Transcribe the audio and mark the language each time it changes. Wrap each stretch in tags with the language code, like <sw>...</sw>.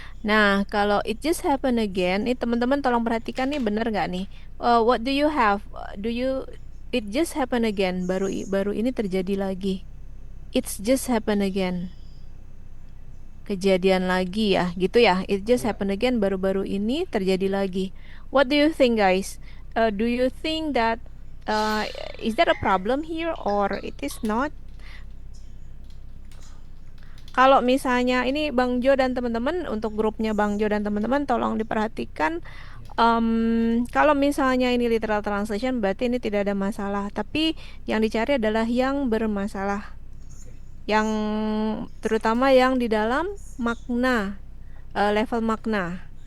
<id>Nah, kalau</id> <en>it just happen again,</en> <id>ini teman-teman tolong perhatikan nih, bener nggak nih?</id> <en>What do you have? It just happen again,</en> <id>baru ini terjadi lagi.</id> <en>It's just happen again.</en> <id>Kejadian lagi ya, gitu ya.</id> <en>It just happen again,</en> <id>baru-baru ini terjadi lagi.</id> <en>What do you think, guys? Do you think that is there a problem here or it is not?</en> <id>Kalau misalnya ini Bang Jo dan teman-teman, untuk grupnya Bang Jo dan teman-teman tolong diperhatikan. Kalau misalnya ini literal translation berarti ini tidak ada masalah. Tapi yang dicari adalah yang bermasalah. Yang terutama yang di dalam makna, level makna.</id>